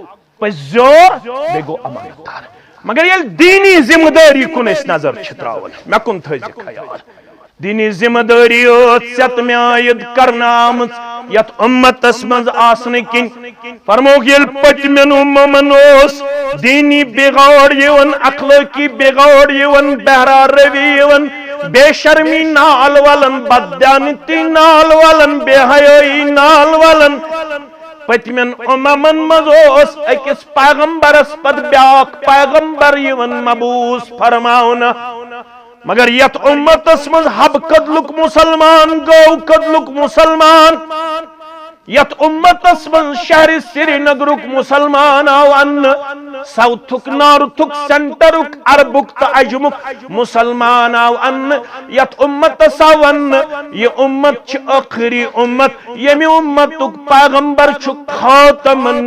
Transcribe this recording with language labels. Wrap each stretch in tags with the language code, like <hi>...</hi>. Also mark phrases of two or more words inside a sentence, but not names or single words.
<ks>پٔزیور بیٚیہِ گوٚو امانت دار مگر ییٚلہِ دیٖنی ذمہ دٲری کُن أسۍ نظر چھِ تراوان مےٚ کُن تھٲیزِ خیال دیٖنی ذمہ دٲری ٲس ژےٚ مےٚ عٲید کرنہٕ آمٕژ یتھ اُمتس منٛز آسنہٕ کِنۍ فرمووُکھ ییٚلہِ پٔتمٮ۪ن اُممن اوس دیٖنی بِگاڑ یِوان اخلٲقی بِگاڑ یِوان بہرا روی یِوان بے شرمی نال ولن بددیانتی نال ولن بے حیٲیی نال ولن پٔتمٮ۪ن اُممن منٛز اوس أکِس پیغمبرس پتہٕ بیٛاکھ پیغمبر یِوان مبعوث فرماونہٕ مگر یتھ اُمتس منٛز حبہٕ قتلُک مُسلمان گوٚو قتلُک مُسلمان یتھ اُمتس منٛز شہرِ سرینگرُک مُسلمان آو اننہٕ ساوتھُک نارتھُک سینٹرُک عربُک تہٕ عجمُک مُسلمان آو اننہٕ یتھ اُمتس آو وننہٕ یہِ اُمت چھُ ٲخری اُمت ییٚمہِ اُمتُک پیغمبر چھُ خاتم</ks>